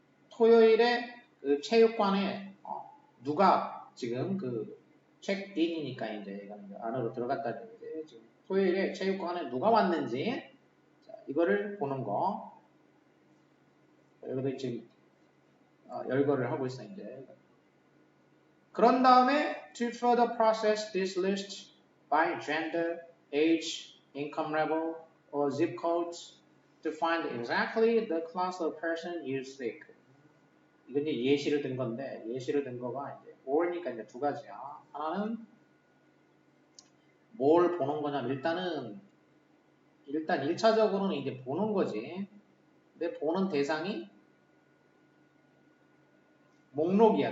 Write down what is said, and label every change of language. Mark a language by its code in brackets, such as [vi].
[ko] 토요일에 그 체육관에 누가 지금 그 체크인이니까 이제 안으로 들어갔다는 얘기지. 지금 토요일에 체육관에 누가 왔는지 자, 이거를 보는 거. 여기도 지금 열거를 하고 있어 이제. 그런 다음에 [en] to further process this list by gender, age, income level, or zip codes to find exactly the class of person you seek. [ko] 이건 이제 예시를 든 건데 예시를 든 거가 이제 or니까 이제 두 가지야. 하나는 뭘 보는 거냐면 일단 1차적으로는 이제 보는 거지. 근데 보는 대상이 목록이야.